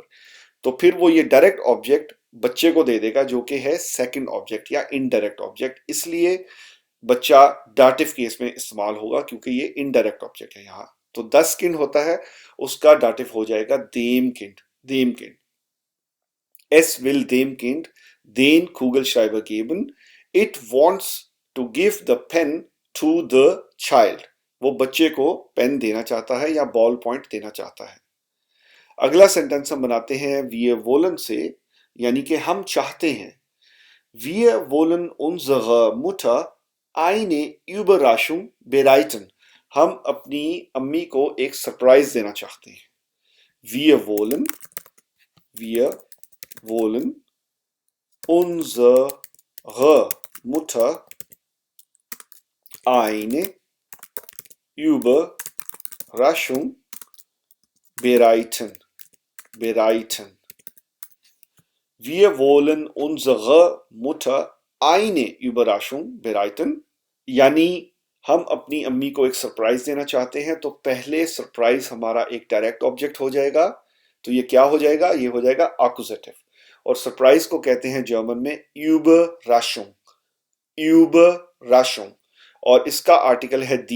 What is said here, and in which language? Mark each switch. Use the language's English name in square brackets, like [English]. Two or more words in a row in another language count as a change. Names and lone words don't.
[Hindi] तो फिर वो ये [English] direct object [Hindi] बच्चे को दे देगा जो कि है [English] second object [Hindi] या [English] indirect object, [Hindi] इसलिए बच्चा [English] dative case [Hindi] में इस्तेमाल होगा क्योंकि ये [English] indirect object [Hindi] है यहाँ। तो [German] 10 Kind [Hindi] होता है, उसका डाटिव हो जाएगा [German] dem Kind, dem Kind. Es will dem Kind den Kugelschreiber geben. [English] It wants to give the pen to the child. [Hindi] वो बच्चे को पेन देना चाहता है या [English] ball point [Hindi] देना चाहता है। अगला सेंटेंस हम बनाते हैं [German] wir wollen [Hindi] से, यानी कि हम चाहते हैं। [German] Wir wollen unsere Mutter eine Überraschung bereiten. [Hindi] हम अपनी अम्मी को एक सरप्राइज देना चाहते हैं। [German] Wir wollen unsere Mutter eine Überraschung bereiten. Wir wollen unsere Mutter eine Überraschung bereiten, [Hindi] यानी हम अपनी अम्मी को एक सरप्राइज देना चाहते हैं। तो पहले सरप्राइज हमारा एक [English] direct object [Hindi] हो जाएगा, तो ये क्या हो जाएगा, ये हो जाएगा एक्यूजेटिव। और सरप्राइज को कहते हैं जर्मन में Überraschung, Überraschung, और इसका आर्टिकल है दी।